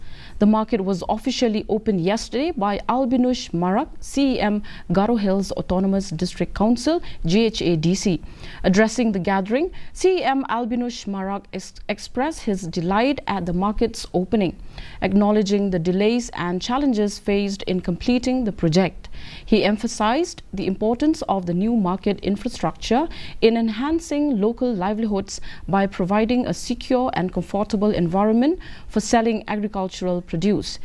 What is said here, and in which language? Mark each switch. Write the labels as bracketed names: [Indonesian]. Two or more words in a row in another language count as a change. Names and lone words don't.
[English] The market was officially opened yesterday by Albinush Marak, CEM Garo Hills Autonomous District Council, GHADC. Addressing the gathering, CEM Albinush Marak expressed his delight at the market's opening, acknowledging the delays and challenges faced in completing the project. He emphasized the importance of the new market infrastructure in enhancing local livelihoods by providing a secure and comfortable environment for selling agricultural produce.